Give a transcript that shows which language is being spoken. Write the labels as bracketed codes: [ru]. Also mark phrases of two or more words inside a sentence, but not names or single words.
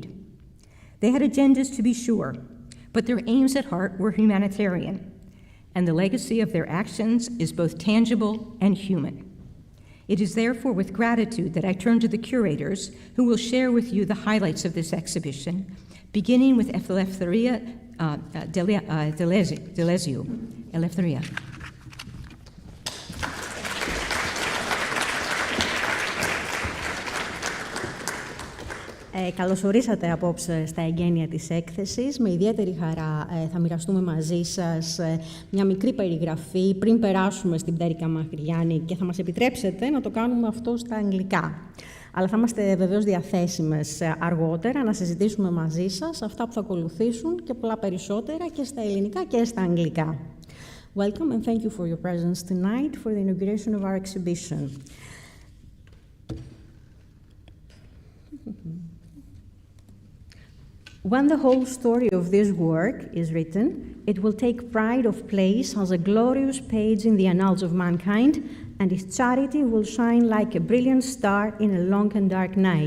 [en] They had agendas, to be sure, but their aims at heart were humanitarian, and the legacy of their actions is both tangible and human. It is therefore with gratitude that I turn to the curators, who will share with you the highlights of this exhibition, beginning with Eleftheria Delezio. Eleftheria. [el] Καλώς ορίσατε απόψε στα εγγένεια της έκθεσης. Με ιδιαίτερη χαρά θα μοιραστούμε μαζί σας μια μικρή περιγραφή πριν περάσουμε στην πτέρυγα Μαχριγιάννη και θα μας επιτρέψετε να το κάνουμε αυτό στα αγγλικά. Αλλά θα είμαστε βεβαίως διαθέσιμες αργότερα να συζητήσουμε μαζί σας αυτά που θα ακολουθήσουν και πολλά περισσότερα και στα ελληνικά και στα αγγλικά. [en] Welcome and thank you for your presence tonight for the inauguration of our exhibition. When the whole story of this work is written, it will take pride of place as a glorious page in the annals of mankind, and its charity will shine like a brilliant star in a long and dark night.